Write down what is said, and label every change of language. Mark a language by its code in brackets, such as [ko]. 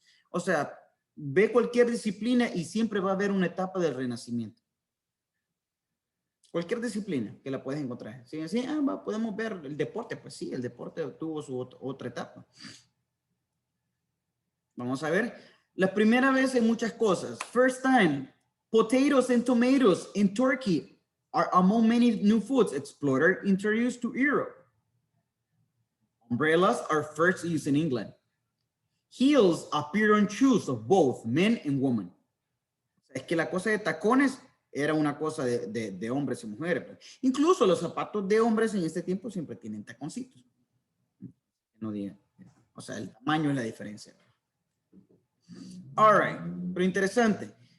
[es] O sea, ve cualquier disciplina y siempre va a haber una etapa del Renacimiento. Cualquier disciplina que la puedes encontrar. Si así, podemos ver el deporte, pues sí, el deporte tuvo su otra etapa. Vamos a ver. La primera vez en muchas cosas. [en] First time, potatoes and tomatoes in Turkey are among many new foods explorer introduced to Europe. Umbrellas are first used in England. Heels appear on shoes of both men and women. [es] Es que la cosa de tacones era una cosa de hombres y mujeres. Incluso los zapatos de hombres en este tiempo siempre tienen taconcitos. No diga. O sea, el tamaño es la diferencia. [en] All right, [es] pero interesante.